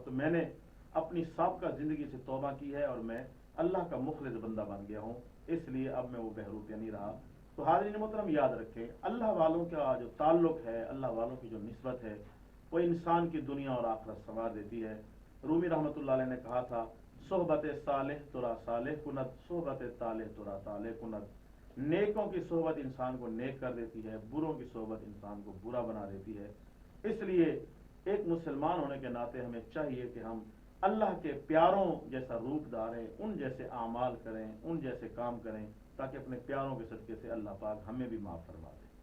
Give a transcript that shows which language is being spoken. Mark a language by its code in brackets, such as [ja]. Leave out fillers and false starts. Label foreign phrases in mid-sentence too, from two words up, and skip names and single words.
[ur] تو میں نے اپنی سابقہ زندگی سے توبہ کی ہے اور میں اللہ کا مخلص بندہ بن گیا ہوں، اس لیے اب میں وہ بہروپیہ نہیں رہا۔ تو حاضرین محترم یاد رکھیں، اللہ والوں کا جو تعلق ہے، اللہ والوں کی جو نسبت ہے، وہ انسان کی دنیا اور آخرت سنوار دیتی ہے۔ رومی [ar] رحمۃ اللہ علیہ [ur] نے کہا تھا [fa] صحبت صالح ترا صالح کند، صحبت طالح ترا طالح کند۔ [ur] نیکوں کی صحبت انسان کو نیک کر دیتی ہے، بروں کی صحبت انسان کو برا بنا دیتی ہے۔ اس لیے ایک مسلمان ہونے کے ناطے ہمیں چاہیے کہ ہم اللہ کے پیاروں جیسا روپ دھاریں، ان جیسے اعمال کریں، ان جیسے کام کریں، تاکہ اپنے پیاروں کے صدقے سے اللہ پاک ہمیں بھی معاف فرما دے۔